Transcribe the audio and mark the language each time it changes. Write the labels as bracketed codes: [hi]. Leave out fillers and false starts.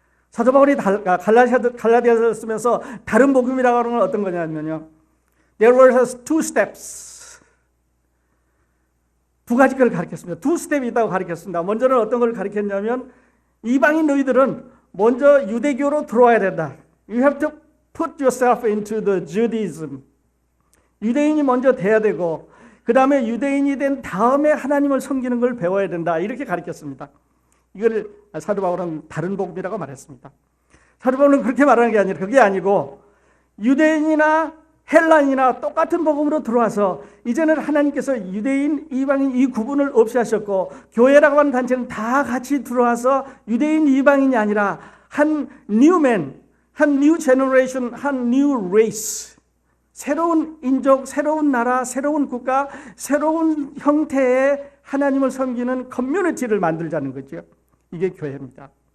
[ko] 사도 바울이 갈라디아서를 쓰면서 다른 복음이라고 하는 건 어떤 거냐면요. [en] There were two steps. [ko] 두 가지 걸 가르쳤습니다. 두 스텝이 있다고 가르쳤습니다. 먼저는 어떤 걸 가르쳤냐면 이방인 너희들은 먼저 유대교로 들어와야 된다. [en] You have to put yourself into the Judaism. [ko] 유대인이 먼저 돼야 되고 그 다음에 유대인이 된 다음에 하나님을 섬기는 걸 배워야 된다. 이렇게 가르쳤습니다. 이걸 사도 바울은 다른 복음이라고 말했습니다. 사도 바울은 그렇게 말하는 게 아니라 그게 아니고 유대인이나 헬라인이나 똑같은 복음으로 들어와서 이제는 하나님께서 유대인, 이방인 이 구분을 없이 하셨고 교회라고 하는 단체는 다 같이 들어와서 유대인, 이방인이 아니라 한 뉴맨, 한 뉴 제너레이션, 한 뉴 레이스 새로운 인족, 새로운 나라, 새로운 국가, 새로운 형태의 하나님을 섬기는 커뮤니티를 만들자는 거죠. 이게 교회입니다.